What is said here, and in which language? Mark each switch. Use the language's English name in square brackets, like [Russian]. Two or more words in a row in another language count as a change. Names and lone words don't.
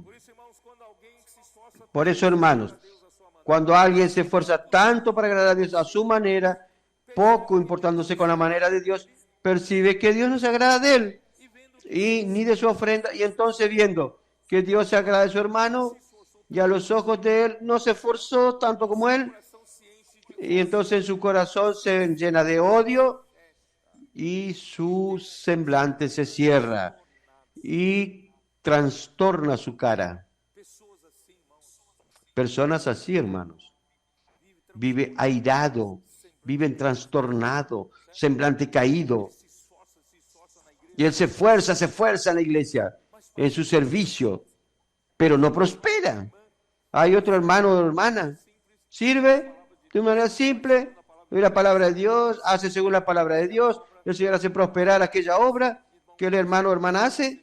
[Portuguese] Por isso, irmãos, quando alguém que se esforça [Spanish] Por eso, hermanos, [Portuguese] a Deus a sua maneira, [Spanish] cuando alguien se esfuerza tanto para agradar a Dios a su manera, poco importándose con la manera de Dios, percibe que Dios no se agrada de él y ni de su ofrenda, y entonces viendo que Dios se agrada de su hermano y a los ojos de él no se esforzó tanto como él, [Portuguese] coração se enche de [Spanish] y entonces en su corazón se llena de odio y su semblante se cierra y trastorna su cara. [Portuguese] pessoas assim, irmãos. [Spanish] Personas así, hermanos, vive airado, viven trastornado, semblante caído. [Portuguese] Se esforça na igreja, [Spanish] Y él se esfuerza en la iglesia, en su servicio, pero no prospera. Hay otro hermano o hermana, sirve de manera simple, oye la palabra de Dios, hace según la palabra de Dios, el Señor hace prosperar aquella obra que el hermano o hermana hace.